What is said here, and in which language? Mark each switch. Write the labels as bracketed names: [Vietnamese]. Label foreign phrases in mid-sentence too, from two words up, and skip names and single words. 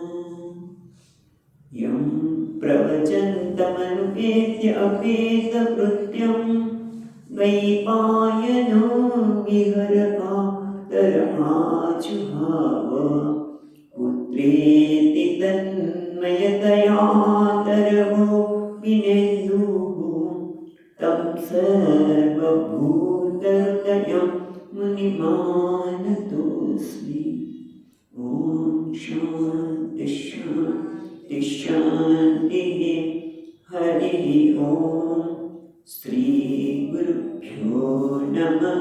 [Sanskrit] यम प्रवचन्तमनुपेत्य अपेतकृत्यं द्वैपायनो विहरकातरमाजुहाव पुत्रेति तन्मयतयातरवो विनेन्दुः तं सर्वभूतहृदयं मुनिमानतोऽस्मि. ॐ शान्ति शान्ति शान्तिः. हरिः ॐ. श्रीगुरुभ्यो नमः.